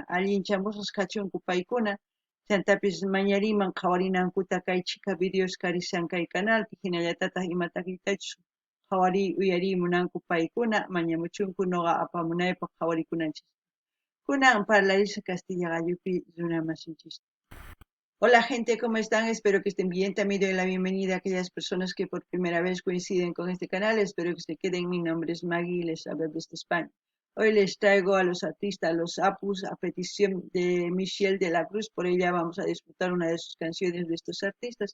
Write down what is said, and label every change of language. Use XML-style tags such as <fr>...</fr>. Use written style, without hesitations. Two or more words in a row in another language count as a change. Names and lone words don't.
<qu>Allinchamusas kachunku paykuna chantapis mañariman qhawarinankuta kay chika videos karisan kay canalpi hinallatataq imatakitachus qhawari uyarimunanku paykuna mañamuchunku noqa apamunaypaq qhawarikunanchis. Kunan parlarisa Castilla Gallupi runamasinchis.</qu> <es>Hola gente, ¿cómo están? Espero que estén bien. También doy la bienvenida a aquellas personas que por primera vez coinciden con este canal. Espero que se queden. Mi nombre es Maggie y les hablo desde España. Hoy les traigo a los artistas, los Apus, a petición de Michelle de la Cruz. Por ella vamos a disfrutar una de sus canciones de estos artistas.</es>